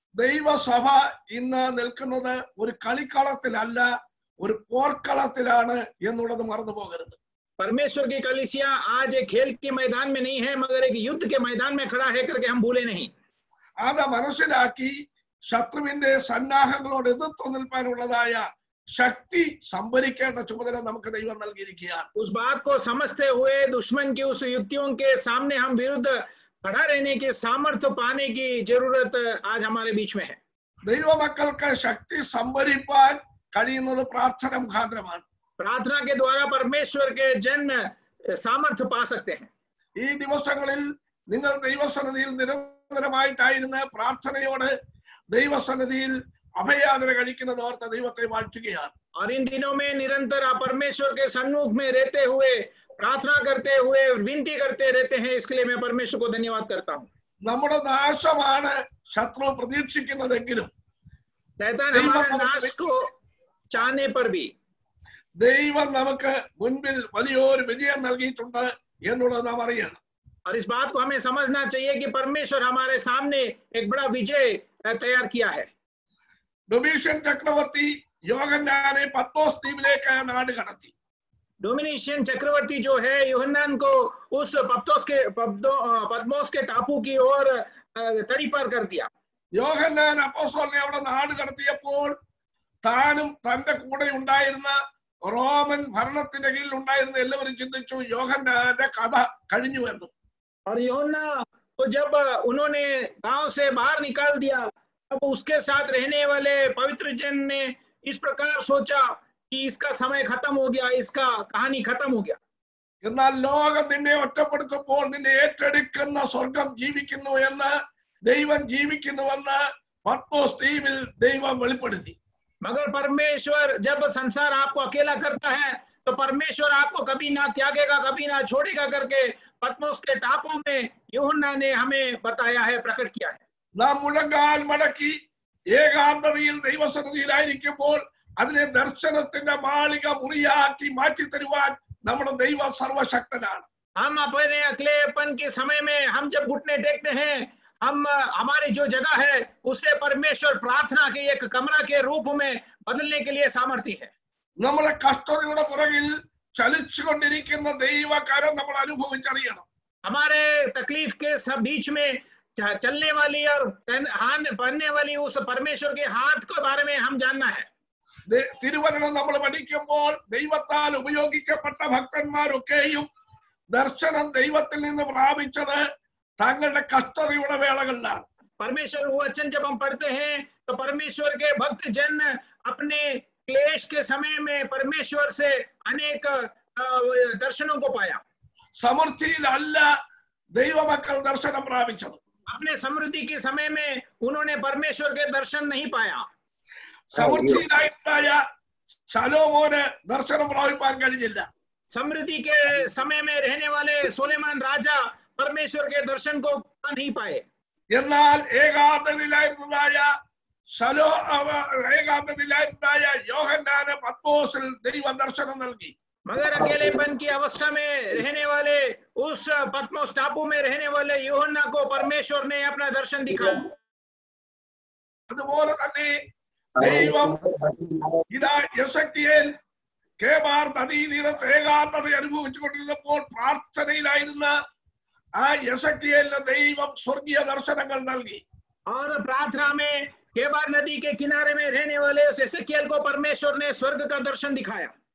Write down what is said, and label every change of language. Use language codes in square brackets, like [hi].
[ml] ദൈവസഭ ഇന്ന് നിൽക്കുന്നത് ഒരു കളിക്കളത്തിലല്ല, ഒരു പോർക്കളത്തിലാണ് എന്നുള്ളത് മറന്നു പോകരുത്. [hi] परमेश्वर की कलीसिया आज एक खेल के मैदान में नहीं है मगर एक युद्ध के मैदान में खड़ा है करके हम भूले नहीं। [ml] അത് മനസ്സിലാക്കി ശത്രുവിന്റെ സന്നാഹങ്ങളോട് എതിർത്തു നിൽക്കാനുള്ളതായ ശക്തി സംഭരിക്കേണ്ട ചുമതല നമുക്ക് ദൈവം നൽകിയിരിക്കുകയാണ്. [hi] उस बात को समझते हुए दुश्मन की उस युक्तियों के सामने हम विरुद्ध खड़ा रहने के सामर्थ्य पाने की जरूरत आज हमारे बीच में है। [ml] ദൈവമക്കൾക്ക് ശക്തി സംഭരിപ്പാൻ കഴിയുന്നത് പ്രാർത്ഥന മുഖാന്തരമാണ്. [hi] प्रार्थना के द्वारा परमेश्वर के जन सामर्थ्य पा सकते हैं। [ml] ഈ ദിവസങ്ങളിൽ നിങ്ങൾ ദൈവസന്നിധിയിൽ നിരന്തരമായിട്ടായിരുന്ന പ്രാർത്ഥനയോട് ദൈവസന്നിധിയിൽ അഭയാദര കഴിക്കുന്നത് ഓർത്ത് ദൈവത്തെ വാഴ്ത്തുകയാണ്. [hi] और इन दिनों में निरंतर आप परमेश्वर के सन्मुख में रहते हुए प्रार्थना करते हुए विनती करते रहते हैं, इसके लिए मैं परमेश्वर को धन्यवाद करता हूँ। [ml] നമ്മുടെ നാശമാണ് ശത്രു പ്രതീക്ഷിക്കുന്നതെങ്കിലും [hi] शैतान हमारे नाश को चाहने पर भी [ml] ദൈവം നമുക്ക് മുൻപിൽ വലിയൊരു വിജയം നൽകിയിട്ടുണ്ട് എന്നുള്ളത് നാം അറിയണം. [hi] और इस बात को हमें समझना चाहिए कि परमेश्वर हमारे सामने एक बड़ा विजय तैयार किया है। [ml] ഡൊമീഷ്യൻ ചക്രവർത്തി യോഹന്നാനെ പത്മോസ് ദ്വീപിലേക്ക് നാട് കടത്തി. [hi] डोमिनिशियन चक्रवर्ती जो है यूहन्नान को उस पद्मोस के टापू की ओर तड़ी पार कर दिया। [ml] യോഹന്നാൻ അപ്പോസ്തലനെ അവിടെ നാട് കടത്തിയപ്പോൾ താനും തന്റെ കൂടെ ഉണ്ടായിരുന്ന റോമൻ ഭരണത്തിന്റെ കീഴിൽ ഉണ്ടായിരുന്ന എല്ലാവരും ചിന്തിച്ചു യോഹന്നാന്റെ കഥ കഴിഞ്ഞു എന്ന്. [hi] और यूहन्ना को जब उन्होंने गांव से बाहर निकाल दिया तब उसके साथ रहने वाले पवित्र जन ने इस प्रकार सोचा कि इसका समय खत्म हो गया, इसका कहानी खत्म हो गया। [ml] എന്നാൽ ലോകം നിന്നെ ഒറ്റപ്പെടുത്തുമ്പോൾ നിന്നെ ഏറ്റെടുക്കുന്ന സ്വർഗം ജീവിക്കുന്നു എന്ന് ദൈവം ജീവിക്കുന്നുവെന്ന് പത്മോസ് ദ്വീപിൽ ദൈവം വെളിപ്പെടുത്തി. [hi] मगर परमेश्वर जब संसार आपको अकेला करता है तो परमेश्वर आपको कभी ना त्यागेगा, कभी ना छोड़ेगा करके पत्मोस के टापू में यूहन्ना ने हमें बताया है, प्रकट किया है। [ml] നാം മുഴങ്കാൽ മടക്കി ഏകാന്തതയിൽ ദൈവസന്നിധിയിലായിരിക്കുമ്പോൾ അതിനെ ദർശനത്തിന്റെ മാളിക മുറിയാക്കി മാറ്റി തരുവാൻ നമ്മുടെ ദൈവം സർവശക്തനാണ്. [hi] हम अपने अकेलेपन के समय में हम जब घुटने टेकते हैं, हम हमारी जो जगह है उसे परमेश्वर प्रार्थना के एक कमरा के रूप में बदलने के लिए सामर्थ्य है। [ml] നമ്മുടെ കഷ്ടതയുടെ പുറകിൽ ചലിച്ചുകൊണ്ടിരിക്കുന്ന ദൈവകരം നമ്മൾ അനുഭവിച്ചറിയണം. [hi] हमारे तकलीफ के सब बीच में चलने वाली और पढ़ने वाली उस परमेश्वर के हाथ के बारे में हम जानना है। [ml] തിരുവചനം നമ്മൾ പഠിക്കുമ്പോൾ ദൈവത്താൽ ഉപയോഗിക്കപ്പെട്ട ഭക്തന്മാരൊക്കെയും ദർശനം ദൈവത്തിൽ നിന്ന് പ്രാപിച്ചത് തങ്ങളുടെ കഷ്ടതയുടെ വേളകളിലാണ്. [hi] परमेश्वर वचन जब हम पढ़ते हैं तो परमेश्वर के भक्त जन अपने क्लेश के समय में परमेश्वर से अनेक दर्शनों को पाया। [ml] സമൃദ്ധിയിലല്ല ദൈവമക്കൾ ദർശനം പ്രാപിച്ചത്. [hi] अपने समृद्धि के समय में उन्होंने परमेश्वर के दर्शन नहीं पाया। [ml] സമൃദ്ധിയിലായ ശലോമോന് ദർശനം പ്രാപിപ്പാൻ കഴിഞ്ഞില്ല. [hi] समृद्धि के समय में रहने वाले सुलेमान राजा परमेश्वर के दर्शन को नहीं पाए। [ml] എന്നാൽ ഏകാന്തതയിലായിരുന്നതായ യോഹന്നാന് പത്മോസിൽ ദൈവ ദർശനം നൽകി. [hi] मगर अकेलेपन की अवस्था में रहने वाले उस पत्मोस टापू में रहने वाले यूहन्ना को परमेश्वर ने अपना दर्शन दिखाया। [ml] അതുപോലെ തന്നെ ദൈവം ഇതാ യെസക്കിയേൽ കേബാർ നദീതീരത്ത് ഏകാന്തത അനുഭവിച്ചുകൊണ്ടിരുന്നപ്പോൾ പ്രാർത്ഥനയിലായിരുന്ന ആ യെസക്കിയേലിന് ദൈവം സ്വർഗീയ ദർശനങ്ങൾ നൽകി. [hi] और प्रार्थना में केबार नदी के किनारे में रहने वाले उस एसेकिएल को परमेश्वर ने स्वर्ग का दर्शन दिखाया।